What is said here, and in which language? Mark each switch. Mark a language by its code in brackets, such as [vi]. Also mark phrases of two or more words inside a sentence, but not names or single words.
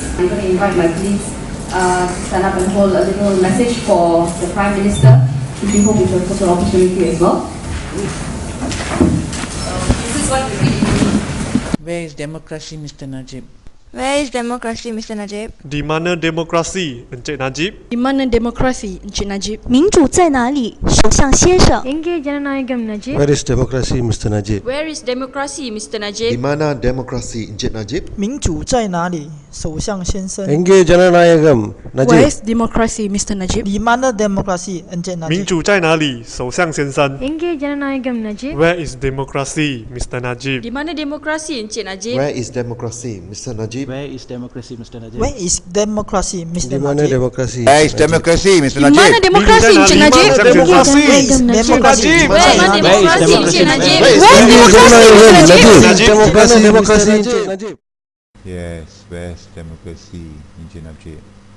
[en] I'm going to invite my colleagues to stand up and hold a little message for the Prime Minister, which we hope is a total opportunity as well. This is what we really need. Where is democracy, Mr. Najib? Where is democracy, Mr. Najib? [ms] Di mana demokrasi, Encik Najib? Di mana demokrasi, Encik Najib? [zh] 民主在哪里，首相先生？ [ta] எங்கே ஜனநாயகம் Najib. [en] Where is democracy, Mr. Najib? Where is democracy, Mr. [ms] Di [en] Najib? [ms] mana demokrasi, Encik Najib? [zh] 民主在哪里，首相先生？ [ta] எங்கே ஜனநாயகம் [en] Where [ta] Najib. [en] is democracy, Mr. Najib? [ms] Di mana demokrasi, Encik [zh] 民 [ms] Najib? [zh] 主在哪里？首相先生。 [ta] எங்கே ஜனநாயகம் Najib. [en] Where is democracy, Mr. Najib? [ms] Di mana demokrasi, Encik Najib? [en] Where is democracy, Mr. Najib? Where is democracy, Mr. Najib? Where is democracy, Mr. [ms] Di mana [en] Najib? [ms] demokrasi? [en] Where is democracy, Mr. [ms] Di mana [en] Najib? [ms] demokrasi, Encik Najib? Demokrasi. [en] Democracy. Where is democracy, [ms] Encik Najib? [en] Where is Where is democracy, [ms] Encik Najib? Demokrasi, Encik Najib. [en] Yes, where's democracy, [ms] Encik Najib?